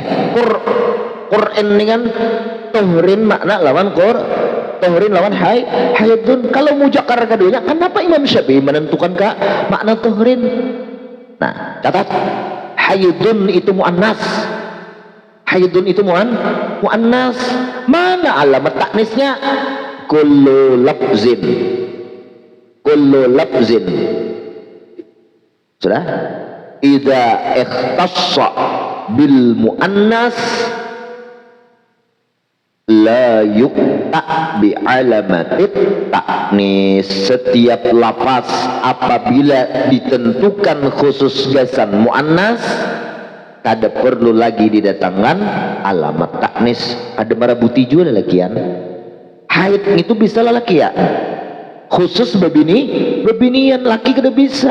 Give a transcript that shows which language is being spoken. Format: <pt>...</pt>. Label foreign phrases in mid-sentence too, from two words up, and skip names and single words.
<bjn>Qur'an dengan tuhurin makna lawan tuhurin lawan haidun. Kalau mujakkar keduanya, kenapa Imam Syafi'i menentukan makna tuhurin? Nah, catat, haidun itu muannas. Haidun itu muannas. Mana alamat taknisnya?</bjn> <ar>كل لفظ.</ar> <bjn>Sudah?</bjn> <ar>إذا اختص بالمؤنث لا يؤتى بعلامة التأنيث.</ar> <bjn>Setiap lafaz apabila ditentukan khusus gasan muannas, kada perlu lagi didatangkan alamat taknis. Ada marabuti juga lakian. Haid itu bisa laki ya, khusus bebinian laki kada bisa.</bjn>